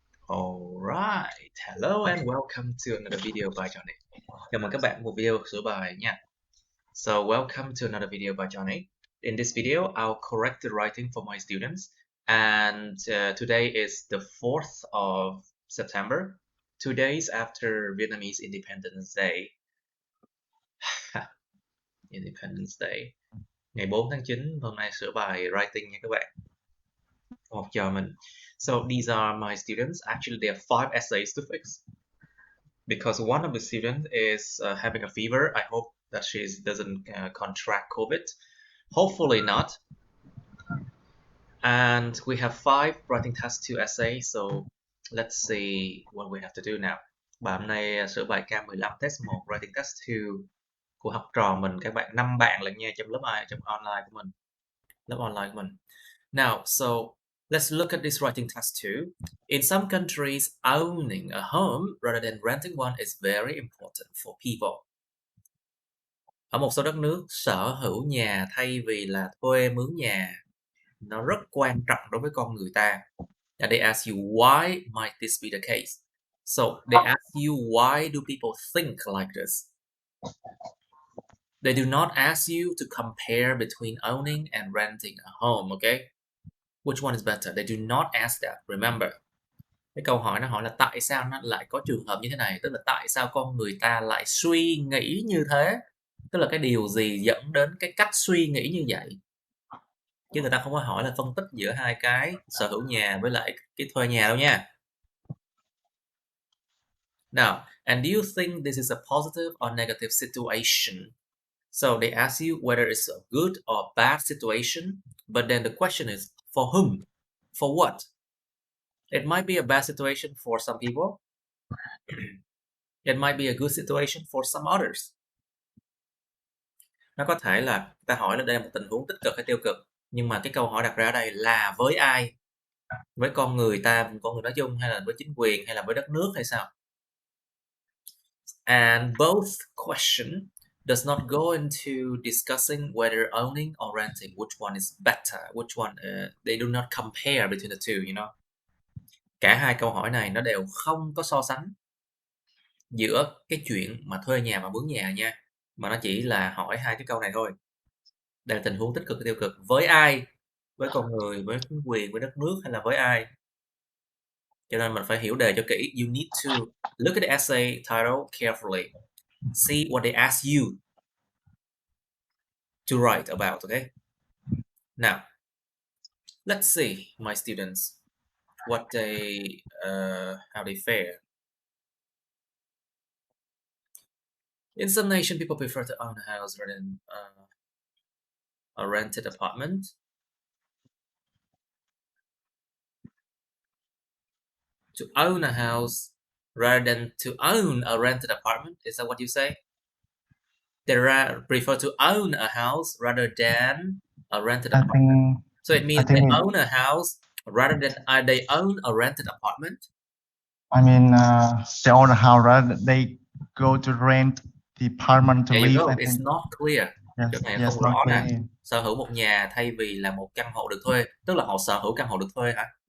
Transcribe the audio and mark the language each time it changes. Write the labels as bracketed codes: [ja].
[en] Alright, hello and welcome to another video by Johnny. [vi] Chào mừng các bạn một video sửa bài nha. [en] So welcome to another video by Johnny. In this video, I'll correct the writing for my students. And today is the 4th of September, 2 days after Vietnamese Independence Day. Independence Day. [vi] Ngày 4 tháng 9, hôm nay sửa bài writing nha các bạn. Học trò mình. [en] So these are my students. Actually, there are 5 essays to fix. Because one of the students is having a fever. I hope that she doesn't contract COVID. Hopefully not. And we have 5 writing test 2 essays. So let's see what we have to do now. [vi] Và hôm nay sửa bài K15 test 1 writing test 2 của học trò mình, các bạn 5 bạn lận nha, trong lớp trong online của mình. Lớp online của mình. [en] Now, so let's look at this writing test too. In some countries, owning a home rather than renting one is very important for people. [vi] Ở một số đất nước, sở hữu nhà thay vì là thuê mướn nhà nó rất quan trọng đối với con người ta. [en] And they ask you why might this be the case? So they ask you why do people think like this? They do not ask you to compare between owning and renting a home, okay? Which one is better? They do not ask that. Remember, [vi] cái câu hỏi nó hỏi là tại sao nó lại có trường hợp như thế này, tức là tại sao con người ta lại suy nghĩ như thế, tức là cái điều gì dẫn đến cái cách suy nghĩ như vậy, chứ người ta không có hỏi là phân tích giữa hai cái sở hữu nhà với lại cái thuê nhà đâu nha. [en] Now, and do you think this is a positive or negative situation? So they ask you whether it's a good or bad situation, but then the question is for whom? For what? It might be a bad situation for some people. It might be a good situation for some others. [vi] Nó có thể là ta hỏi là đây là một tình huống tích cực hay tiêu cực, nhưng mà cái câu hỏi đặt ra ở đây là với ai? Với con người nói chung, hay là với chính quyền, hay là với đất nước, hay sao? [en] And both question does not go into discussing whether owning or renting, which one is better, which one they do not compare between the two, you know. [vi] Cả hai câu hỏi này nó đều không có so sánh giữa cái chuyện mà thuê nhà và mướn nhà nha, mà nó chỉ là hỏi hai cái câu này thôi. Đây là tình huống tích cực hay tiêu cực, với ai? Với con người, với chính quyền, với đất nước, hay là với ai? Cho nên mình phải hiểu đề cho kỹ. [en] You need to look at the essay title carefully. See what they ask you to write about, okay? Now, let's see my students, what they, how they fare. In some nations, people prefer to own a house rather than a rented apartment. To own a house rather than to own a rented apartment. Is that what you say? They prefer to own a house rather than a rented apartment. So it means they own a house rather than they own a rented apartment. I mean, they own a house rather they go to rent the apartment to There you live. go. It's not clear. [vi] Chỗ này không rõ nè. Sở hữu một nhà thay vì là một căn hộ được thuê, tức là họ sở hữu căn hộ được thuê hả?